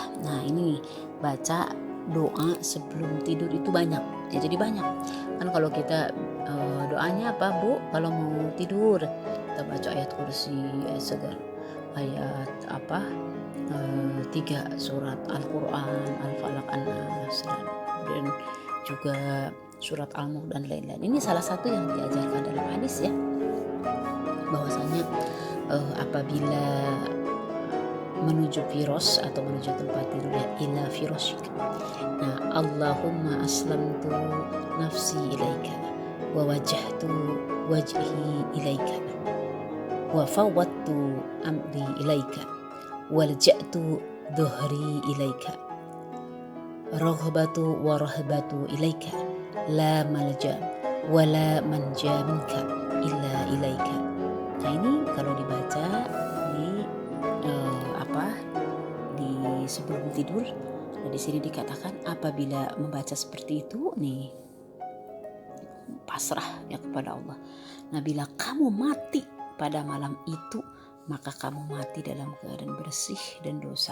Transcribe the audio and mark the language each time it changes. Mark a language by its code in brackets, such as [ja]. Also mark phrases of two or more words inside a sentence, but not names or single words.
[id] Nah ini baca doa sebelum tidur itu banyak ya, jadi banyak kan kalau kita doanya apa Bu kalau mau tidur, kita baca ayat kursi, ayat segar, ayat 3 surat Al-Quran, Al-Falaq, An-Nas, dan juga surat Al-Mulk dan lain-lain. Ini salah satu yang diajarkan dalam hadis ya, bahwasanya apabila menuju firos atau menuju tempat tidur ya, [ar] إلى فراشك. Nah, اللهم أسلمت نفسي إليك ووجهت وجهي إليك وفوضت أمري إليك وألجأت ظهري إليك رغبة ورهبة إليك لا ملجأ ولا منجا منك إلا إليك. [id] Nah ini kalau dibaca di di sebelum tidur. Nah di sini dikatakan apabila membaca seperti itu nih, pasrah ya kepada Allah. Nah bila kamu mati pada malam itu, maka kamu mati dalam keadaan bersih dan dosa.